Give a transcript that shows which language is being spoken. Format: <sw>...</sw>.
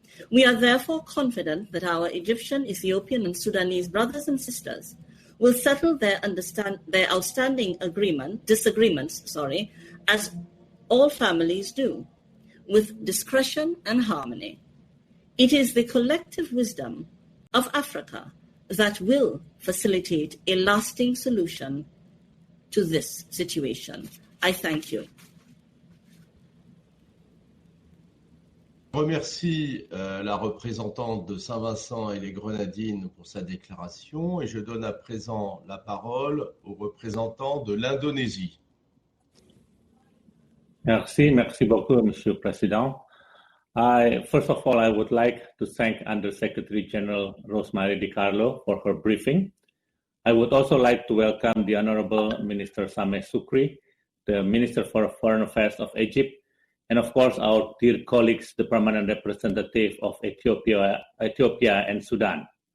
<en>We are therefore confident that our Egyptian, Ethiopian, and Sudanese brothers and sisters will settle their outstanding disagreements, as all families do, with discretion and harmony. It is the collective wisdom of Africa that will facilitate a lasting solution to this situation. I thank you.</en> <fr>Je remercie la représentante de Saint-Vincent et les Grenadines pour sa déclaration et je donne à présent la parole au représentant de l'Indonésie. Merci beaucoup, Monsieur le Président.</fr> <en>First of all, I would like to thank Under-Secretary General Rosemary DiCarlo for her briefing. I would also like to welcome the Honorable Minister Sameh Sukri, the Minister for Foreign Affairs of Egypt, and of course our dear colleagues, the Permanent Representative of Ethiopia and Sudan.</en>